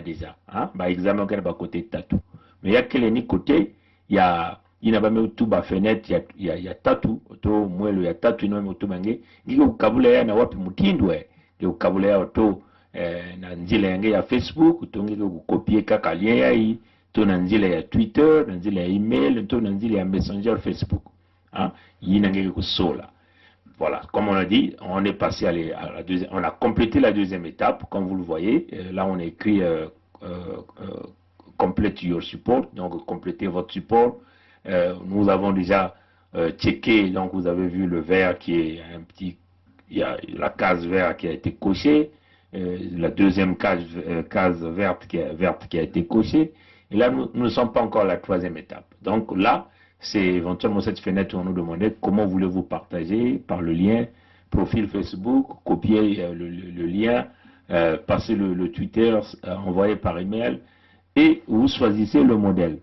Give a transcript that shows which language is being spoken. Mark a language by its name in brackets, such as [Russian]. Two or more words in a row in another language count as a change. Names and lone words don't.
[Kituba (Democratic Republic of Congo)] deja ba examen okere ba kote tatu mais yakele ni kote ya ina ba metuba fenêtre ya tatu to mwelo ya tatu ina metuba nge ngiko kabula ya na wapi mutindwe ngiko kabula ya to na nzila yange ya Facebook to ngiko kukopier kaka lien ya hii to na nzila ya Twitter na nzila ya email to na nzila ya Messenger Facebook yina ngeke kusola. [French] Voilà, comme on a dit, on est passé à la deuxième, on a complété la deuxième étape, comme vous le voyez. Là, on a écrit [English] complete your support, [French] donc complétez votre support. Nous avons déjà checké, donc vous avez vu le vert qui est un petit, il y a la case verte qui a été cochée, la deuxième case verte qui a été cochée. Et là, nous ne sommes pas encore à la troisième étape. Donc là, c'est éventuellement cette fenêtre où on nous demandait comment voulez-vous partager par le lien profil Facebook, copier le lien, passer le Twitter, envoyer par email, et vous choisissez le modèle.